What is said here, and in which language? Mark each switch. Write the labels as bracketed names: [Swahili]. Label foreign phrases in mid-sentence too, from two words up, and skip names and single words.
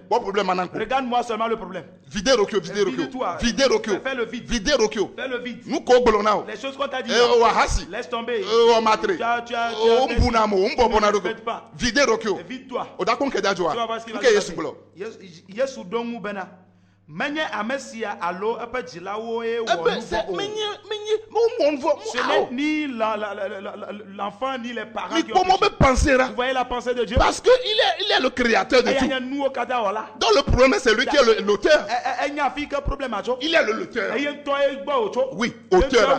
[French] Regarde-moi seulement le problème. Videz Rokyo. Fais le vide. Fais le vide. Les choses qu'on t'a dit. Laisse tomber. Videz Rokyo. Vide-toi. Tu vas voir ce qui va se passer. [Ewe] Yesu dongu bena. Menye amesia alo epe dzilawo e [French] ce n'est ni l'enfant ni les parents qui ont péché. Vous voyez la pensée de Dieu? Parce que il est le créateur de tout. Donc le problème c'est lui qui est l'auteur. Il est l'auteur. Oui, auteur.